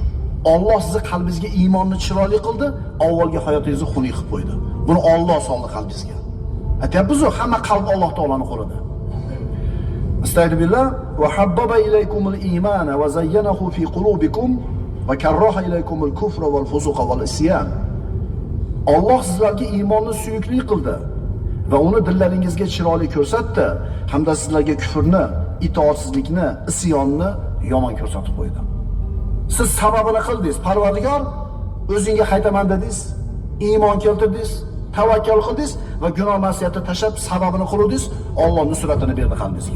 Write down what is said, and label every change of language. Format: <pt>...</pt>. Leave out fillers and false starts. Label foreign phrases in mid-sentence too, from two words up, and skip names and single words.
<uz>Alloh sizni qalbingizga iymonni chiroyli qildi, avvalgi hayotingizni xunuk qilib qo'ydi. Buni Alloh soldi qalbingizga. Aytayapmiz-ku, hamma qalb Alloh taolaning qo'lida.</uz> <ar>أستغفر الله وحبب إليكم الإيمان وزينه في قلوبكم وكره إليكم الكفر والفسوق والعصيان.</ar> <uz>Alloh sizlarga iymonni suyukli qildi va uni dillaringizga chiroyli ko'rsatdi, hamda sizlarga kufrni, itoatsizlikni, isyonni yomon ko'rsatib qo'ydi. Siz sababini qildingiz, Parvardigor o'zingga qaytaman dedingiz, iymon keltirdingiz, tavakkal qildingiz va gunoh ma'siyatni tashlab sababini qildingiz, Alloh nusratini berdi qalbingizga.</uz>